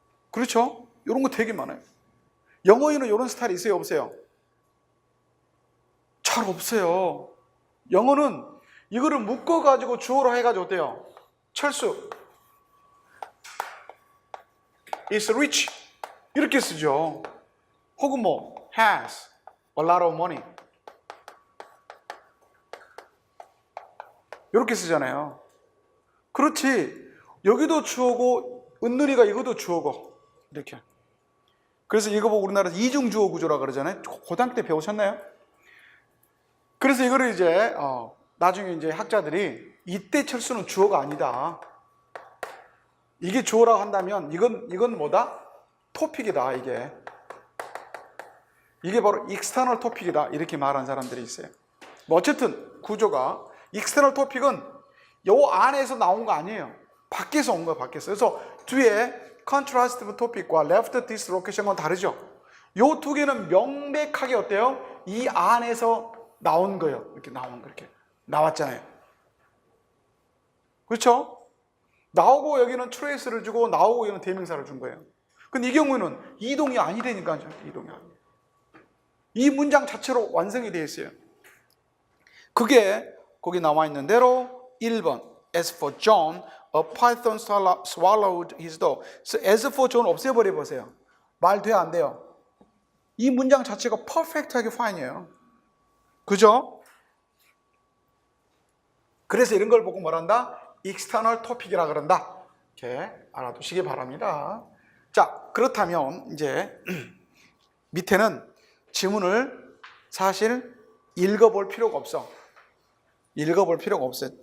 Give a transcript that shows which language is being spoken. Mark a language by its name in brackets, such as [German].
[Korean] 그렇죠? 이런 거 되게 많아요. 영어에는 이런 스타일이 있어요? 없어요? 잘 없어요. 영어는 이거를 묶어가지고 주어로 해가지고 어때요? 철수 [English] is rich [Korean] 이렇게 쓰죠. 혹은 뭐 [English] has a lot of money [Korean] 이렇게 쓰잖아요. 그렇지. 여기도 주어고 은느리가 이것도 주어고 이렇게. 그래서 이거 보고 우리나라에서 이중주어 구조라 그러잖아요. 고등학교 때 배우셨나요? 그래서 이거를 이제 나중에 이제 학자들이 이때 철수는 주어가 아니다. 이게 주어라고 한다면 이건 뭐다? 토픽이다. 이게 바로 익스터널 토픽이다. 이렇게 말하는 사람들이 있어요. 뭐 어쨌든 구조가 익스터널 토픽은 요 안에서 나온 거 아니에요. 밖에서 온 거예요. 밖에서. 그래서 뒤에 contrastive topic과 left dislocation은 다르죠. 요 두 개는 명백하게 어때요? 이 안에서 나온 거예요. 이렇게 나온 거 이렇게 나왔잖아요. 그렇죠? 나오고 여기는 trace를 주고 나오고 여기는 대명사를 준 거예요. 근데 이 경우는 이동이 아니라니까요. 이동이 아니에요. 이 문장 자체로 완성이 되어 있어요. 그게 거기 나와 있는 대로 1번 [English] As for John, a python swallowed his dog. As for John [Korean] 없애버려 보세요. 말 돼요? 안 돼요? 이 문장 자체가 퍼펙트하게 fine이에요. 그죠? 그래서 이런 걸 보고 뭐란다? external topic이라 그런다. 이렇게 알아두시기 바랍니다. 자, 그렇다면 이제 밑에는 지문을 사실 읽어볼 필요가 없어. 읽어볼 필요가 없어요.